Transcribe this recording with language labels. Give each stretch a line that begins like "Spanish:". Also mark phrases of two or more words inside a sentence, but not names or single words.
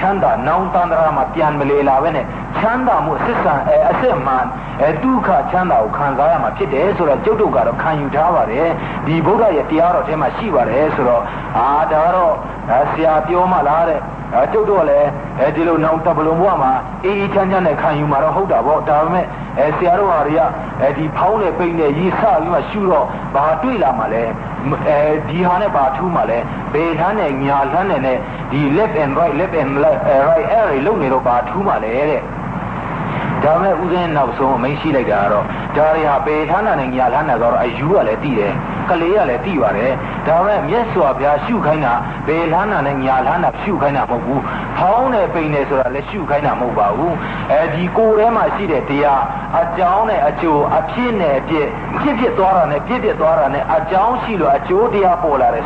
Burmese: မ်းသာနောင်တန္တရာမှာပြန်မလေလာပဲနဲ့ချမ်းသာမှုအစစ်မှန်ဒုက္ခချမ်းသာကိုခံစားရမှာဖြစ်တယ်ဆိုတော့ကျုပ်တို့ကတော့ခံယူထားပါတယ်ဒီဗုဒ္ဓရဲ့တရားတော်ထဲမှာရှိပါတယ်ဆိုတော့ဒါကတော့ဆရာပြောမှလားတဲ့ကျုပ်တို့ကလည်းဒီလိုနောင်တပလုံးဘဝမှာအေးချမ်းချမ်းနဲ့ခံယူမှာတော့ဟုတ်တာပေါ့ဒါပေမဲ့ဆရာတို့ဟာတွေကဒီဖောင်းနဲ့ပိန်နဲ့ရေးဆပြီးမှရှုတော့ဘာတွေ့လာမှလဲ ဒီဟာနဲ့ဘာထူးမှလဲဘယ်လှမ်းနဲ့ညာလှမ်းနဲ့ဒီ
English: left and right
Burmese: အဲ့ဒီလုံနေတော့ဘာထူးမှလဲတဲ့ဒါမဲ့ဥစဉ်နောက်ဆုံးအမိန့်ရှိလိုက်တာကတော့ဒါတွေဟာပေဌာနနဲ့ညာဌာနဆိုတော့အယူကလည်းသိတယ်ကလေးကလည်းသိပါတယ်ဒါမဲ့မြတ်စွာဘုရားရှုခိုင်းတာပေဌာနနဲ့ညာ ဌာနရှုခိုင်းတာမဟုတ်ဘူးဖောင်းနဲ့ပိန်နဲ့ဆိုတာလည်းရှုခိုင်းတာမဟုတ်ပါဘူးဒီကိုယ်ထဲမှာရှိတဲ့တရားအကြောင်းနဲ့အကျိုးအဖြစ်နဲ့အပြည့်ဖြစ်သွားတာနဲ့ပြည့်သွားတာနဲ့အကြောင်းရှိလို့အကျိုးတရားပေါ်လာတယ်